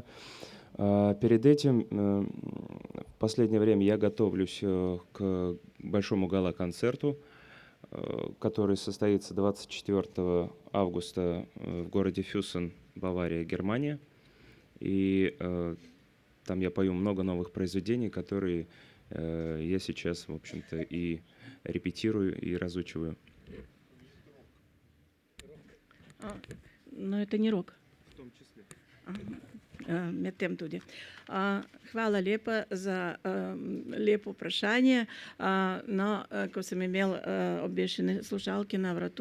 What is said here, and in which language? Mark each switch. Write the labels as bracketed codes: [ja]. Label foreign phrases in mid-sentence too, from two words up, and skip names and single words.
[ru] Перед этим, в последнее время я готовлюсь к большому гала-концерту, который состоится 24 августа в городе Фюссен, Бавария, Германия. И там я пою много новых произведений, которые я сейчас, в общем-то, и репетирую, и разучиваю. Но это не рок. В том числе. [sl] Medtem tudi. Hvala lepa za lepo vprašanje. No, ko sem imel obešene slušalke na vratu,